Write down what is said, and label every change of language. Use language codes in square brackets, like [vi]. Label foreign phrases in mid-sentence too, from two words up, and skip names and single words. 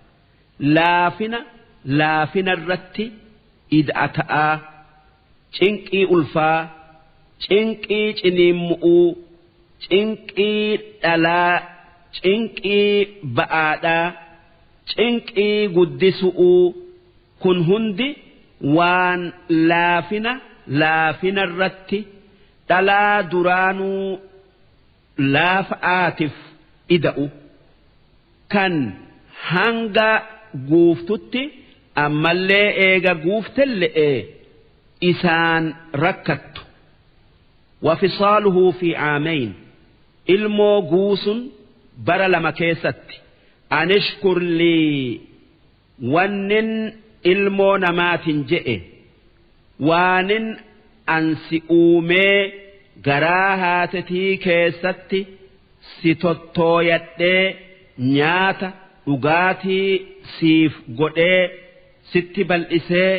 [om] laafina irratti ida'ata'aa cinqii ulfaa cinqii ciniimmu'uu cinqii dhalaa cinqii ba'aadhaa cinqii guddisu'uu kun hundi waan laafina irratti dhalaa duraanuu laafa'aatiif ida'u kan hanga guuftutti ammallee eega guuftelle'ee isaan rakkattu [ar] وفصاله في عامين [om] ilmoo guusun bara lama keessatti [ar] أن اشكر لي [om] wannin ilmoo namaatin je'e waanin ansi uumee garaa haatetii keessatti si tottooyadhee nyaata dhugaatii siif godhee sitti bal'isee